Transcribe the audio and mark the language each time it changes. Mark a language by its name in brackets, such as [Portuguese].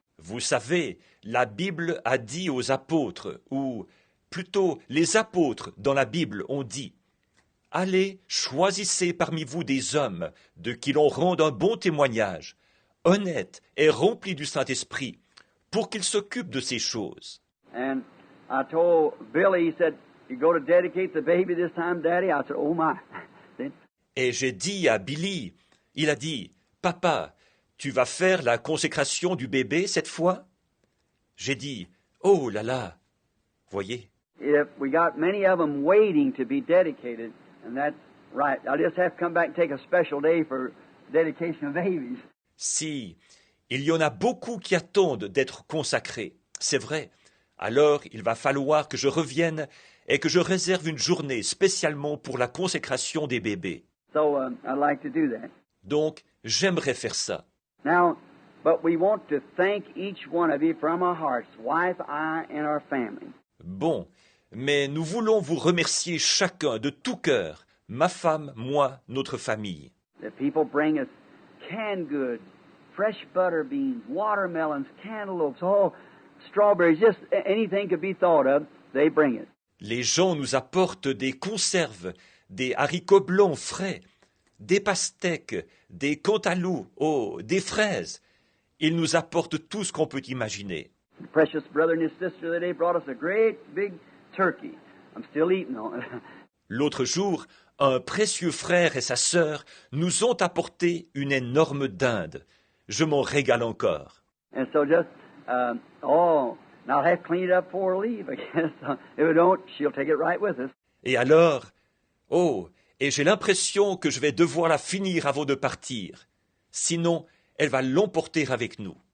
[French] Vous savez, la Bible a dit aux apôtres, ou plutôt les apôtres dans la Bible ont dit, « Allez, choisissez parmi vous des hommes de qui l'on rende un bon témoignage, honnêtes et remplis du Saint-Esprit, pour qu'ils s'occupent de ces choses. » [English] And I told Billy, he said, you go to dedicate the baby this time, Daddy? I said, oh my. [French] Et j'ai dit à Billy, il a dit, « Papa, tu vas faire la consécration du bébé cette fois ?» J'ai dit, « Oh là là !» Voyez. [English] If we got many of them waiting to be dedicated, and that's right. I'll just have to come back and take a special day for dedication of babies. [French] Si il y en a beaucoup qui attendent d'être consacrés, c'est vrai, alors il va falloir que je revienne et que je réserve une journée spécialement pour la consécration des bébés. [English] So I'd like to do that. [French] Donc, j'aimerais faire ça. [English] Now, but we want to thank each one of you from our hearts, wife, I, and our family. [French] Bon, mais nous voulons vous remercier chacun de tout cœur, ma femme, moi, notre famille. [English] The people bring us canned goods, fresh butter beans, watermelons, cantaloupes, strawberries, just anything could be thought of, they bring it. [French] Les gens nous apportent des conserves, des haricots blancs frais, des pastèques, des cantaloupes, des fraises. Ils nous apportent tout ce qu'on peut imaginer. [English] The precious brother and his sister today brought us a great big turkey. I'm still eating on it. [French] L'autre jour, un précieux frère et sa sœur nous ont apporté une énorme dinde. Je m'en régale encore. [English] And so just, now I'll have to clean it up before we leave, I guess. If we don't, she'll take it right with us. [French] Et alors, et j'ai l'impression que je vais devoir la finir avant de partir. Sinon, elle va l'emporter avec nous.